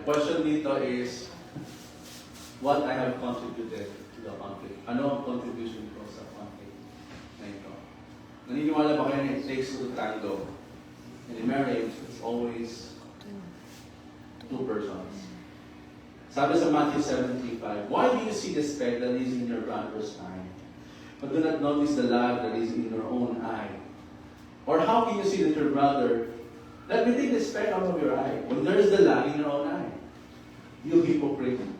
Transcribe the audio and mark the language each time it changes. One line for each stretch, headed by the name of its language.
English: Question dito is, what I have contributed to the conflict?
Filipino: Ano ang contribution ko sa conflict na ito? Naniniwala ba kayo na
English: it takes two to tango? In a marriage, it's always two persons. Sabi sa Matthew 17:5, why do you see the speck that is in your brother's eye, but do not notice the log that is in your own eye? Or how can you see that your brother, let me take the speck out of your eye, when there is the log in your own eye? You hypocrite.